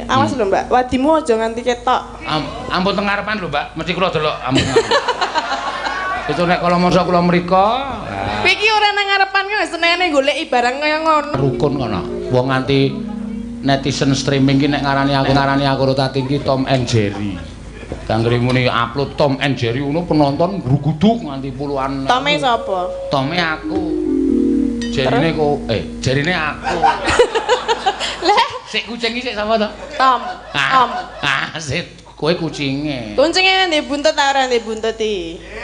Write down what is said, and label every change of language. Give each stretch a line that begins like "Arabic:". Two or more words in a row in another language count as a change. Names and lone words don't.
Javanese: Awas lho Mbak, wadimu aja nganti ketok. Ampun teng ngarepan lho, Mbak. Mesti kula delok ampun. Itu nek kala mangsa kula mriko. Kowe iki ora nang ngarepan kok senengane goleki barang kaya ngono. Rukun kono. Wong nganti netizen streaming ki nek ngarani aku Rotati ki Tom and Jerry. Kanggere muni upload Tom and Jerry ngono penonton gruguduk nganti puluhan. Tome sapa? Tome aku. Jerine kok jerine aku. Lah, Sik kucing iki sik sapa to? Tom. Tom. Sik kowe kucinge. Kucinge ndek buntut ta ora ndek buntut iki?